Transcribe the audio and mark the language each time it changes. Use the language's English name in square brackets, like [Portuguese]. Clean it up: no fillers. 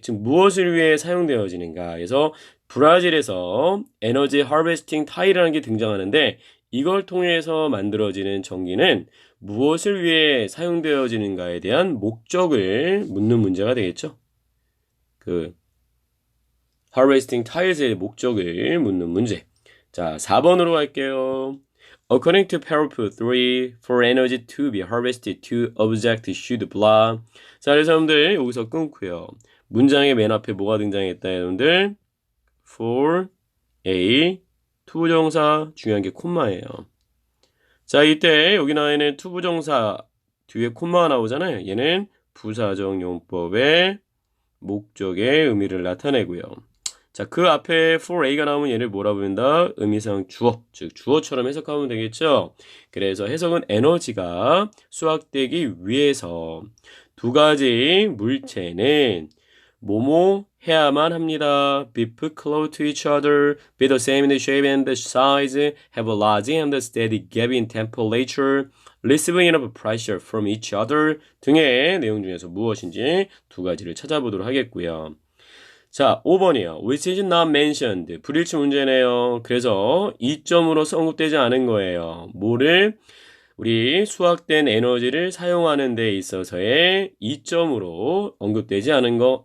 [Korean] 즉 무엇을 위해 사용되어지는가? 그래서 브라질에서 에너지 하베스팅 타일이라는 게 등장하는데 이걸 통해서 만들어지는 전기는 무엇을 위해 사용되어지는가에 대한 목적을 묻는 문제가 되겠죠. 그 harvesting tiles의 목적을 묻는 문제. 자, 4번으로 갈게요. [English] According to paragraph 3, for energy to be harvested, two objects should blah. [Korean] 자, 그래서 여러분들 여기서 끊고요. 문장의 맨 앞에 뭐가 등장했다, 여러분들? for a 투부정사 중요한 게 콤마예요. 자, 이때 여기 나와 있는 투부정사 뒤에 콤마가 나오잖아요. 얘는 부사적 용법의 목적의 의미를 나타내고요. 자, 그 앞에 for a가 나오면 얘를 뭐라 부른다? 의미상 주어, 즉 주어처럼 해석하면 되겠죠? 그래서 해석은 에너지가 수확되기 위해서 두 가지 물체는 뭐뭐 해야만 합니다. [English] Be put close to each other, be the same in the shape and the size, have a large and steady gap in temperature, receiving enough pressure from each other [Korean] 등의 내용 중에서 무엇인지 두 가지를 찾아보도록 하겠고요. 자, 5번이요. [English] Which is not mentioned. [Korean] 불일치 문제네요. 그래서 이점으로서 언급되지 않은 거예요. 뭐를? 우리 수확된 에너지를 사용하는 데 있어서의 이점으로 언급되지 않은 거.